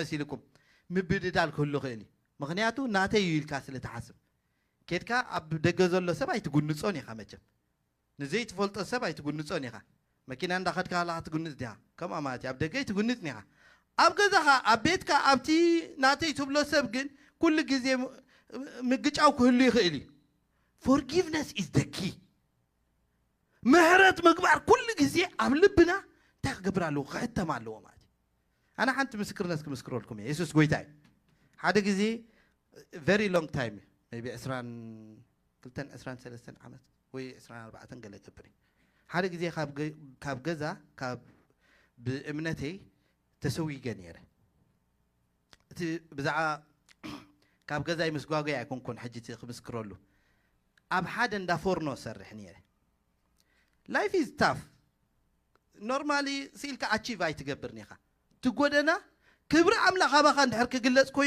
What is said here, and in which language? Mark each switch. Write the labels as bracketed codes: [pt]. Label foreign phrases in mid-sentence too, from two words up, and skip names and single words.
[ti] መሲልኩም ምብድዳል ክህሉ ክእል እዩ ምክንያቱ ናተይ እዩ ኢልካ ስለ ትሓስብ ኬድካ ኣብ ደገ ዘሎ ሰብ ኣይትጉንፆን ኢኻ መቸም ንዘይትፈልጦ ሰብ ኣይትጉንፆን ኢኻ መኪና እንዳኸድካ ሃለኻ ትጉንፅ ዲኻ ከምኣ ማለት እዩ ኣብ ደገ ኣይትጉንፅን ኢኻ ኣብ ገዛኻ ኣብ ቤትካ ኣብቲ ናተይ ትብሎ ሰብ ግን ኩሉ ግዜ ምግጫው ክህሉ ይኽእል እዩ [en] forgiveness is the key [ti] ምህረት ምግባር ኩሉ ግዜ ኣብ ልብና እንታይ ክገብር ኣለዎ ክሕተም ኣለዎ ማለት እዩ ኣነ ሓንቲ ምስክርነት ክምስክረልኩም እየ የሱስ ጎይታ እዩ ሓደ ግዜ [en] very long time maybe [ti] 23 ዓመት ወይ 24 ገለ ገብር ሓደ ግዜ ካብ ገዛ ካብ ብእምነተይ ተሰዊገ ነይረ እቲ ብዛዕባ ካብ ገዛይ ምስጓጓይ ኣይኮንኩን ሕጂ ክምስክረሉ ኣብ ሓደ እንዳፎርኖ ሰርሕ ነይረ [en] life is tough normally [ti] ሲልካ ኣቺቭ ኣይትገብርን ኢኻ ትጎደና ክብሪ ኣምላኽ ኣባኻ እንድሕር ክግለፅ ኮይኑ